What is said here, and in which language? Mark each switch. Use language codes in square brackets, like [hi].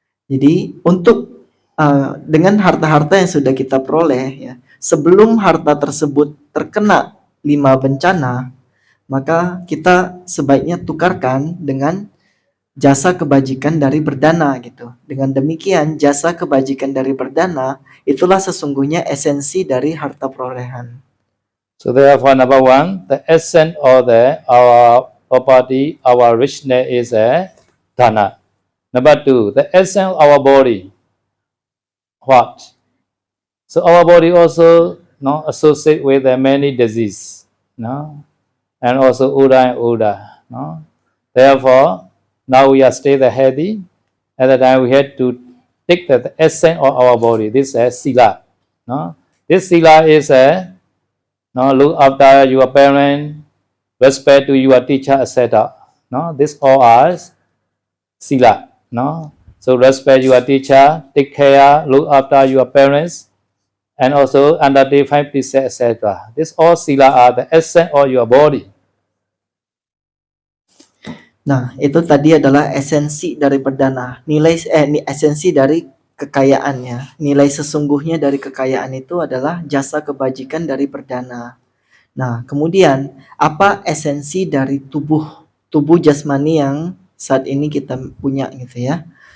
[id] Jadi untuk dengan harta-harta yang sudah kita peroleh ya, sebelum harta tersebut terkena 5 bencana, maka kita sebaiknya tukarkan dengan jasa kebajikan dari berdana gitu. Dengan demikian jasa kebajikan dari berdana itulah sesungguhnya esensi dari harta perolehan. [en] So therefore, number one, the essence of our property, our richness is a dana. Number two, the essence of our body. What? So our body also no associate with many disease, no, and also Uda and Uda, no. Therefore, now we are stay the healthy. At the time we had to take the essence of our body. This is sila, no. This sila is a no look after your parent, respect to your teacher, etc. No, this all are sila, no. So respect your teacher, take care, look after your parents, and also undertake 5 precepts, etc. This all sila are the essence of your body. [id] Nah, itu tadi adalah esensi dari perdana. Esensi dari kekayaannya. Nilai sesungguhnya dari kekayaan itu adalah jasa kebajikan dari perdana. Nah, kemudian apa esensi dari tubuh jasmani yang saat ini kita punya gitu ya.